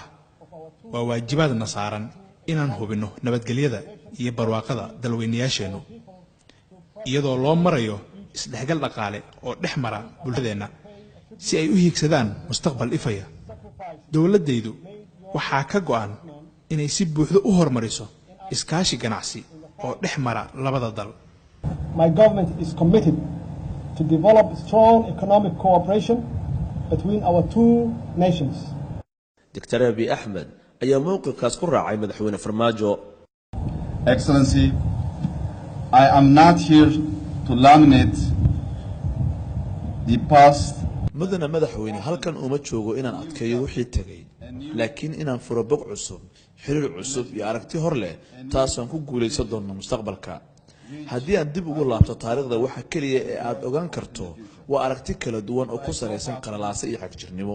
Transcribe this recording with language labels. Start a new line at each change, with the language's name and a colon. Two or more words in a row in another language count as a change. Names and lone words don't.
Somali: waa waajibaadna saaran inaan hubinno nabadgelyada iyo barwaaqada dalweynayaasheennu iyadoo loo marayo isdhexgal dhaqaale oo dhexmara bulshadeenna si ay u hiigsadaan mustaqbal ifaya. dawladaydu waxaa ka go'an inay si buuxda u hormariso iskaashi ganacsi oo dhexmara labada dal.
English: My government is committed to develop strong economic cooperation between our two nations.
Somali: Dr. Abiy Ahmed ayaa mowqifkaas ku raacay madaxweyne Farmaajo.
English: Excellency, I am not here to laminate the past.
Somali: mudane madaxweyne halkan uma joogo inaan adkeeyo wixii tagay laakiin inaan furo bog cusub xiriir cusub iyo aragti hor leh taasoo ku guuleysan doono mustaqbalka. haddii aan dib ugu laabto taariikhda waxa kaliya ee aad ogaan karto waa aragti kala duwan oo ku saleysan qalalaase iyo xagjirnimo.